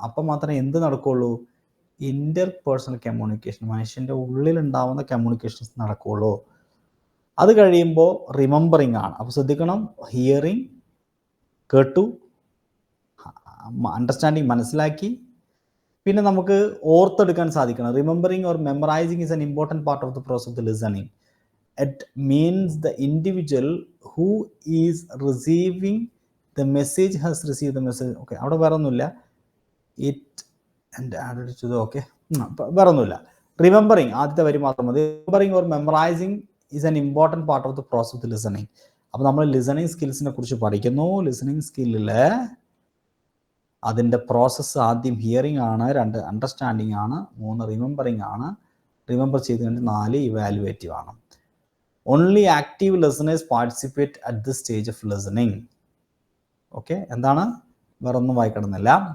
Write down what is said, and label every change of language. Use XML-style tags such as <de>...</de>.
<ml>അപ്പം മാത്രമേ എന്ത് നടക്കുള്ളൂ? ഇന്റർപേഴ്സണൽ കമ്മ്യൂണിക്കേഷൻ, മനുഷ്യൻ്റെ ഉള്ളിലുണ്ടാവുന്ന കമ്മ്യൂണിക്കേഷൻസ് നടക്കുള്ളൂ. അത് കഴിയുമ്പോൾ റിമെമ്പറിങ് ആണ്. അപ്പോൾ ശ്രദ്ധിക്കണം, ഹിയറിങ് കേട്ടു, അണ്ടർസ്റ്റാൻഡിങ് മനസ്സിലാക്കി, പിന്നെ നമുക്ക് ഓർത്തെടുക്കാൻ സാധിക്കണം.</ml> <en>Remembering or memorising is an important part of the process of the listening. it means the individual who is receiving the message has received the message.</en> <ml>Okay, അവിടെ വേറെ ഒന്നുമില്ല.</ml> <en>It and added to the okay.</en> <ml>വേറെ ഒന്നുമില്ല. Remembering ആദ്യത്തെ വരി മാത്രം മതി.</ml> <en>Remembering or memorizing is an important part of the process of listening.</en> <ml>അപ്പോൾ നമ്മൾ ലിസണിങ് സ്കിൽസിനെ കുറിച്ച് പഠിക്കുന്നു. ലിസണിങ് സ്കില്ലിൽ അതിൻ്റെ പ്രോസസ്സ് ആദ്യം ഹിയറിംഗ് ആണ്, 2 അണ്ടർസ്റ്റാൻഡിങ് ആണ്, 3 റിമെമ്പറിങ് ആണ്, റിമെമ്പർ ചെയ്ത് കഴിഞ്ഞ് 4 ഇവാലുവേറ്റീവ് ആണ്.</ml> <en>Only active listeners participate at the stage of listening. Okay,</en> <ml>എന്താണ്? വേറെ ഒന്നും വായിക്കണമെന്നില്ല.</ml>